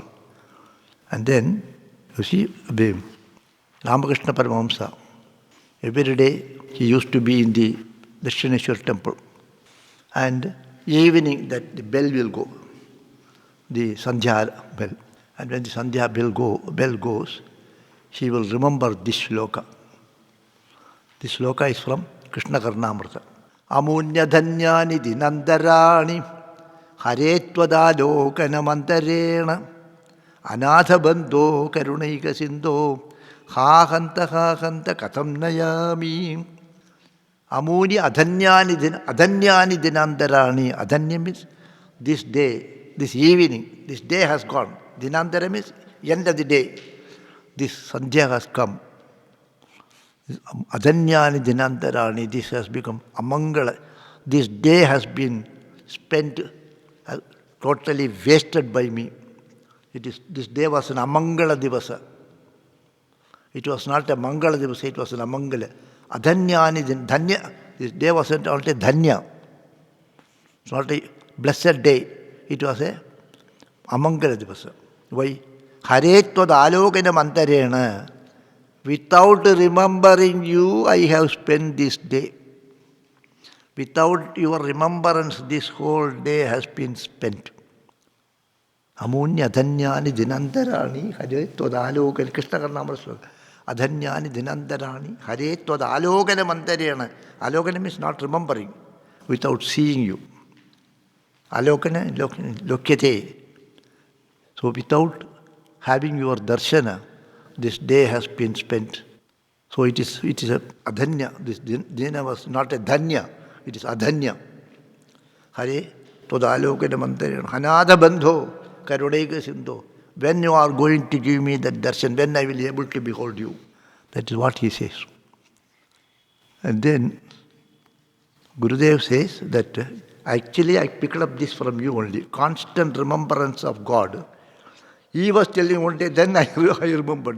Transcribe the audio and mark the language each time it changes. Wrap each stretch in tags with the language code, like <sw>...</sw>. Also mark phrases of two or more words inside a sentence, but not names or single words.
<en>And then, you see, Ramakrishna Paramahamsa, every day he used to be in the Dakshineshwar temple. And evening that the bell will go, the Sandhya bell. And when the Sandhya bell goes, she will remember this shloka. This shloka is from Krishna Karnamrita.</en> <sa>Amunya dhanyani dinandarani haretvadalokana mantarena anatha bandho karunaika sindho ha hanta katham nayami. Amuni adhanyani dinandarani.</sa> <en>Adhanya means this day, this evening, this day has gone. Dinandara means end of the day. This Sandhya has come.</en> <sa>Adhanyani dinandarani,</sa> <en>this has become amangala. This day has been spent, totally wasted by me. This day was an</en> <sa>amangala divasa.</sa> <en>It was not a</en> <sa>mangala divasa,</sa> <en>it was an amangala.</en> <sa>Adhanyani dhanya.</sa> <en>This day wasn't only dhanya. It's not a blessed day. It was a</en> <sa>amangala divasa.</sa> <en>Why?</en> <sa>Haretvad alokana mantarena.</sa> <en>Without remembering you, I have spent this day. Without your remembrance, this whole day has been spent.</en> <sa>Amunya adhanyani dinandarani haretvad alokana.</sa> <en>Krishna Karnamrita.</en> <sa>Adhanyani dinandarani haretvad alokana mantarena.</sa> <en>Alokana means not remembering, without seeing you.</en> <sa>Alokana, lokyate.</sa> <en>So without having your darshana, this day has been spent. So it is a adhanya. This dina was not a dhanya, it is adhanya.</en> <sa>Hare todalokana mantarena hanada bandho karunaika sindho.</sa> <en>When you are going to give me that darshan, when I will be able to behold you. That is what he says. And then Gurudev says that actually I picked up this from you only. Constant remembrance of God. He was telling one day, then I remembered.</en>